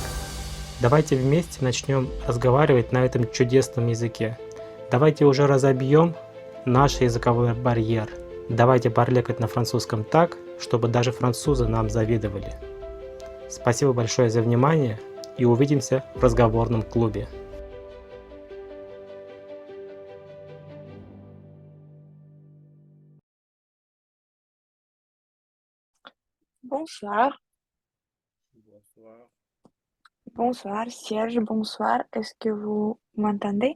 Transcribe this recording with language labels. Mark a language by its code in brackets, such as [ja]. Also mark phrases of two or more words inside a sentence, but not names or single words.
[ru] Давайте вместе начнем разговаривать на этом чудесном языке. Давайте уже разобьем наш языковой барьер. Давайте парлекать на французском так, чтобы даже французы нам завидовали. Спасибо большое за внимание и увидимся в разговорном клубе. [fr] Bonsoir, Bonsoir. bonsoir, Serge, bonsoir. Est-ce que vous m'entendez?